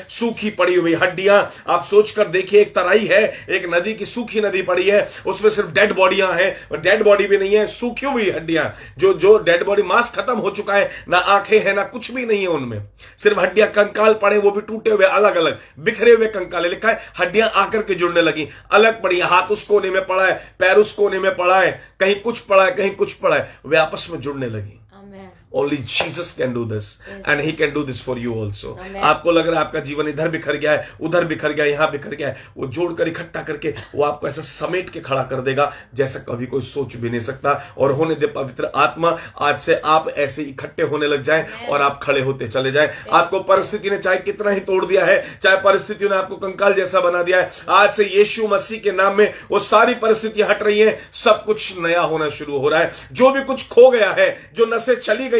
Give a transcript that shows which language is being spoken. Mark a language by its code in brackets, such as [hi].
[hi] सूखी पड़ी हुई हड्डियां, आप सोचकर देखिए, एक तराई है, एक नदी की सूखी नदी पड़ी है, उसमें सिर्फ डेड बॉडियां हैं, और डेड बॉडी भी नहीं है, सूखी हुई हड्डियां, जो डेड बॉडी, मांस खत्म हो चुका है, ना आंखें हैं ना कुछ भी नहीं है उनमें, सिर्फ हड्डियां, कंकाल पड़े, वो भी टूटे हुए, अलग अलग बिखरे हुए कंकाल। लिखा है हड्डियां आकर के जुड़ने लगी, अलग पड़ी है, हाथ उस कोने में पड़ा है, पैर उस कोने में पड़ा है, कहीं कुछ पड़ा है, कहीं कुछ पड़ा है, वे आपस में जुड़ने लगी। Amen. [en] Only Jesus can do this, and He can do this for you also. Amen. [hi] आपको लग रहा है आपका जीवन इधर बिखर गया है, उधर बिखर गया है, यहां बिखर गया है, वो जोड़कर इकट्ठा करके वो आपको ऐसा समेट के खड़ा कर देगा जैसा कभी कोई सोच भी नहीं सकता। और होने दे पवित्र आत्मा, आज से आप ऐसे इकट्ठे होने लग जाएं और आप खड़े होते चले जाएं। आपको परिस्थिति ने चाहे कितना ही तोड़ दिया है, चाहे परिस्थितियों ने आपको कंकाल जैसा बना दिया है, आज से यीशु मसीह के नाम में वो सारी परिस्थितियां हट रही हैं, सब कुछ नया होना शुरू हो रहा है। जो भी कुछ खो गया है, जो नसें चली गई